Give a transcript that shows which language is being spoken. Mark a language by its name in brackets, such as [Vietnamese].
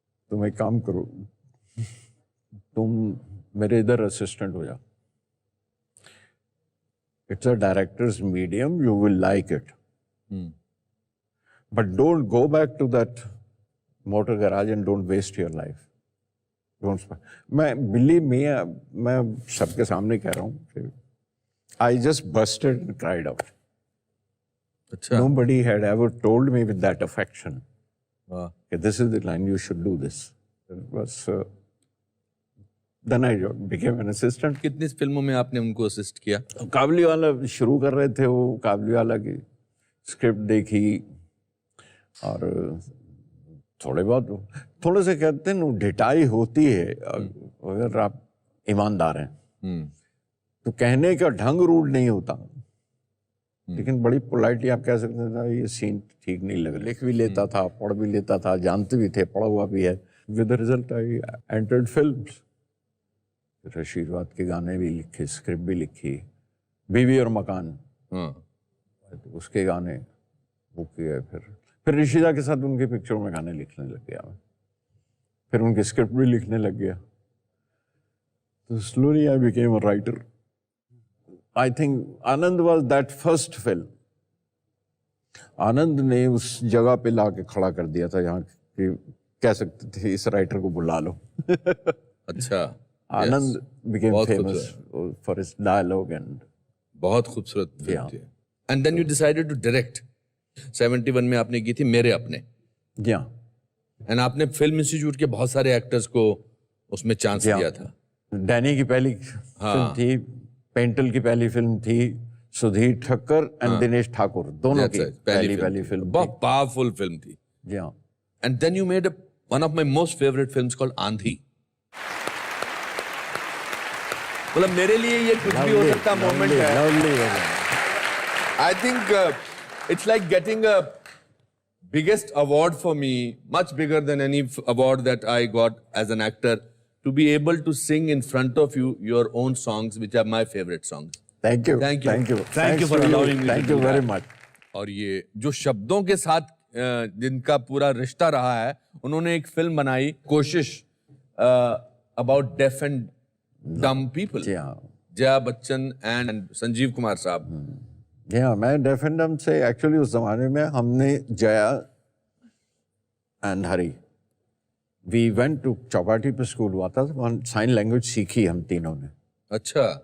[Hindi] तुम एक काम करो, तुम मेरे इधर असिस्टेंट हो जाओ, [English] It's a director's medium, you will like it, but don't go back to that motor garage and don't waste your life. मैं believe me, [Hindi] मैं सबके सामने कह रहा हूँ, [English] I just busted and cried out. [Hindi] अच्छा, [English] nobody had ever told me with that affection, this is the line, you should do this. It was then I became an assistant. [Hindi] कितनी फिल्मों में आपने उनको असिस्ट किया? काबुली वाला शुरू कर रहे थे, वो काबुली वाला की स्क्रिप्ट देखी, और थोड़े से कहते हैं ना, ढिठाई होती है अगर आप ईमानदार हैं, तो कहने का ढंग रूड नहीं होता, लेकिन बड़ी पोलाइटली आप कह सकते थे ये सीन ठीक नहीं लग रहा। लिख भी लेता था, पढ़ भी लेता था, जानते भी थे, पढ़ा हुआ भी है। [English] With the result I entered films. [Hindi] फिर आशीर्वाद के गाने भी लिखे, स्क्रिप्ट भी लिखी, बीवी और मकान, तो उसके गाने वो किए। फिर ऋषिदा के साथ उनके पिक्चरों में गाने लिखने लग गया मैं, फिर उनकी स्क्रिप्ट भी लिखने लग गया। [English] तो slowly I became a writer. I think Anand was that first film. [Hindi] आनंद ने उस जगह पे लाके खड़ा कर दिया था जहाँ कि कह सकते थे इस राइटर को बुला लो। अच्छा, [English] Anand became famous for his dialogue and [Hindi] बहुत खूबसूरत फिल्म थी। [English] And then you decided to direct. [Hindi] 71 में आपने की थी मेरे अपने। जी हाँ। And आपने फिल्म इंस्टीट्यूट के बहुत सारे एक्टर्स को उसमें चांस दिया था। डैनी की पहली फिल्म थी, पेंटल की पहली फिल्म थी, सुधीर ठक्कर एंड दिनेश ठाकुर दोनों की पहली फिल्म, बहुत पावरफुल फिल्म थी। जी हाँ। [English] And then you made one of my most favourite films called Aandhi. [Hindi] मतलब मेरे लिए ये कुछ भी हो सकता मोमेंट है। [English] I think it's like getting a biggest award for me, much bigger than any award that I got as an actor, to be able to sing in front of you your own songs, which are my favorite songs. Thank you. Thank you. Thank you. Thank you for allowing me. Thank you very much. [Hindi] और ये जो शब्दों के साथ जिनका पूरा रिश्ता रहा है, उन्होंने एक फिल्म बनाई कोशिश, [English] about deaf and dumb people. [Hindi] जी हाँ जया बच्चन एंड संजीव कुमार साहब. जी हाँ, मैं डेफ एंड डम्ब से एक्चुअली उस जमाने में हमने Jaya and Hari we went to Chowpatty पे स्कूल हुआ था, वहाँ साइन लैंग्वेज सीखी हम तीनों ने. अच्छा.